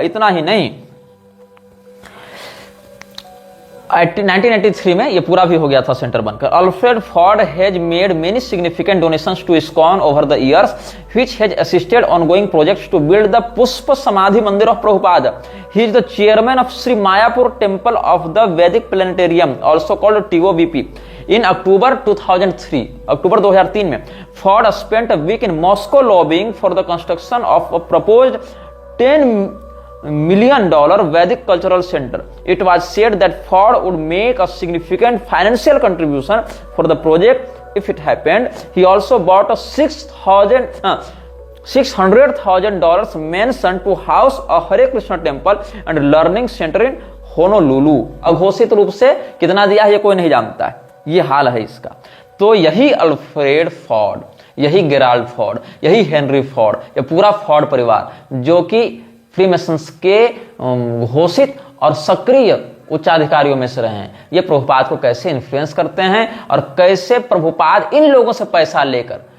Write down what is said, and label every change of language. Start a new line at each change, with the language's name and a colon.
Hindi: इतना ही नहीं, 1983 में ये पूरा भी हो गया था सेंटर बनकर।
English: Alfred Ford has made many significant donations to ISKCON over the years which has assisted ongoing projects to build the Pushpa Samadhi Mandir of Prabhupada. He is the chairman of Shri Mayapur temple of the Vedic planetarium, also called TOVP। In October 2003 में Ford spent a week in Moscow lobbying for the construction of a proposed $10 million Vedic cultural center. It was said that Ford would make a significant financial contribution for the project if it happened. He also bought a $600,000 mansion to house a Hare Krishna temple and learning center in Honolulu.
Hindi: अघोषित रूप से कितना दिया है ये कोई नहीं जानता है। ये हाल है इसका। तो यही अल्फ्रेड फोर्ड, यही जेराल्ड फोर्ड, यही हेनरी फोर्ड, ये पूरा फोर्ड परिवार जो कि फ्रीमेसन्स के घोषित और सक्रिय उच्चाधिकारियों में से रहे हैं, ये प्रभुपाद को कैसे इन्फ्लुएंस करते हैं और कैसे प्रभुपाद इन लोगों से पैसा लेकर,